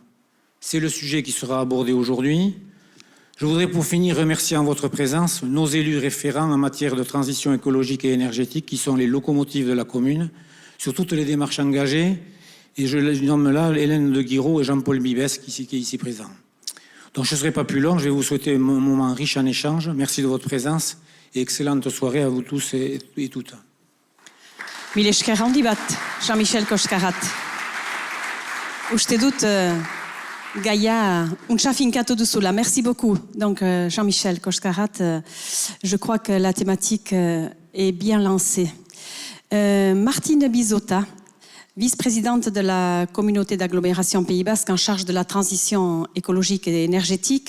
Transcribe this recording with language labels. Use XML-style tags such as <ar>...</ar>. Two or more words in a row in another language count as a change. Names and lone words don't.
<fr>C'est le sujet qui sera abordé aujourd'hui. Je voudrais pour finir remercier en votre présence nos élus référents en matière de transition écologique et énergétique qui sont les locomotives de la commune sur toutes les démarches engagées. Et je les nomme là Hélène de Guiraud et Jean-Paul Bibès qui est ici présent. Donc je ne serai pas plus long, je vais vous souhaiter un moment riche en échanges. Merci de votre présence et excellente soirée à vous tous et toutes.</fr> <eu>Mile esker handi bat, Jean-Michel Koskarat. uste dut Gaia untsa finkatu duzula.</eu> <fr>Merci beaucoup. Donc Jean-Michel Koskarat, je crois que la thématique est bien lancée. Martine Bizota, vice-présidente de la communauté d'agglomération Pays Basque en charge de la transition écologique et énergétique.</fr>